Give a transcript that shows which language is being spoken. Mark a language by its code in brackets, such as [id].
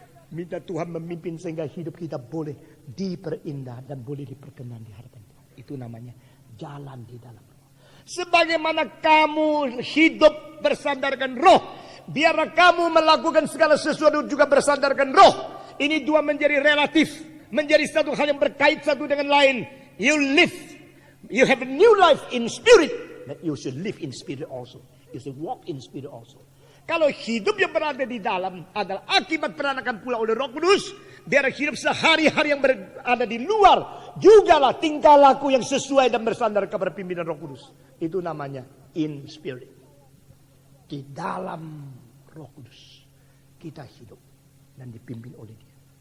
[id] Minta Tuhan memimpin sehingga hidup kita boleh diperindah dan boleh diperkenan di hadapan Tuhan. Itu namanya jalan di dalam roh. Sebagaimana kamu hidup bersandarkan roh, biarlah kamu melakukan segala sesuatu juga bersandarkan roh. Ini dua menjadi relatif, menjadi satu hal yang berkait satu dengan lain. [en] You have a new life in spirit. That you should live in spirit also. You should walk in spirit also. [id] Kalau hidup yang berada di dalam adalah akibat peranakan pula oleh Roh Kudus, biar hidup sehari-hari yang berada di luar jugalah tingkah laku yang sesuai dan bersandar kepada pimpinan Roh Kudus. Itu namanya [en] in spirit. [id] Di dalam Roh Kudus kita hidup dan dipimpin oleh Dia.